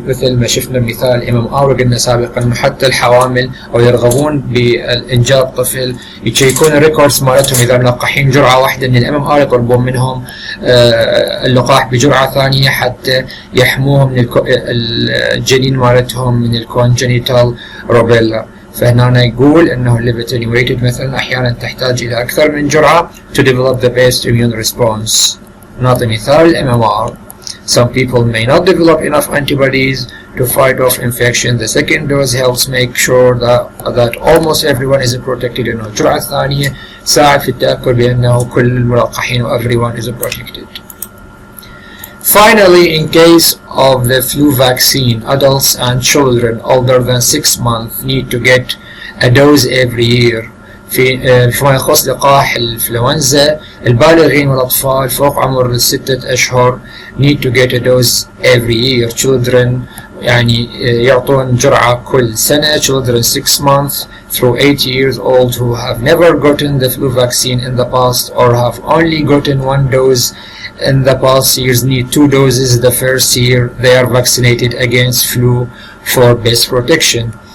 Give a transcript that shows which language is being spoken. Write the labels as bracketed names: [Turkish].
[Arabic] مثل ما شفنا مثال MMR وقلنا سابقا انه حتى الحوامل او يرغبون بانجاب طفل يشيكون الريكوردز مالتهم اذا ملقحين جرعه واحده من الMMR يطلبون منهم اللقاح بجرعه ثانيه حتى يحموهم من الجنين مالتهم من الكونجنيتال روبيلا. فهنا يقول انه live attenuated مثلا احيانا تحتاج الى اكثر من جرعه [English] to develop the best immune response. [Arabic] نعطي مثال MMR. [English] Some people may not develop enough antibodies to fight off infection. The second dose helps make sure that almost everyone is protected. [Arabic] إنه الجرعة الثانية تساعد في التأكد بأنه كل الملقحين و [English] everyone is protected. Finally, in case of the flu vaccine, adults and children older than 6 months need to get a dose every year. [Arabic] فيما يخص لقاح الإنفلونزا البالغين والأطفال فوق عمر 6 أشهر [English] need to get a dose every year. [Arabic] Children يعني يعطون جرعة كل سنة. [English] Children 6 months through 8 years old who have never gotten the flu vaccine in the past or have only gotten 1 dose in the past years need 2 doses the first year they are vaccinated against flu for best protection.